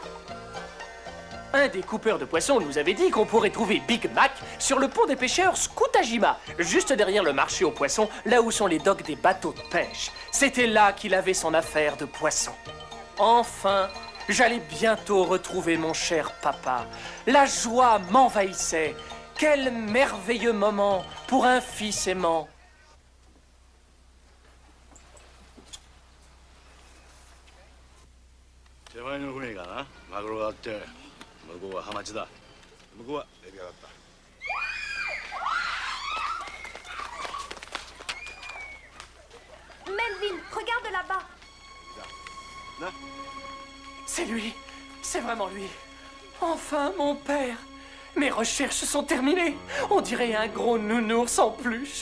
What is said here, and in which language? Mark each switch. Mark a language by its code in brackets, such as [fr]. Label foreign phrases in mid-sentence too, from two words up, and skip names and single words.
[fr] Un des coupeurs de poissons nous avait dit qu'on pourrait trouver Big Mac sur le pont des pêcheurs Skutajima, juste derrière le marché aux poissons, là où sont les docks des bateaux de pêche. C'était là qu'il avait son affaire de poisson. Enfin, j'allais bientôt retrouver mon cher papa. La joie m'envahissait. Quel merveilleux moment pour un fils aimant. [ja] 手前の船がなマグロがあって向こうはハマチだ向こうはエビがあった [fr] Melvin, regarde là-bas. C'est lui. C'est vraiment lui. Enfin, mon père. Mes recherches sont terminées. On dirait un gros nounours en peluche.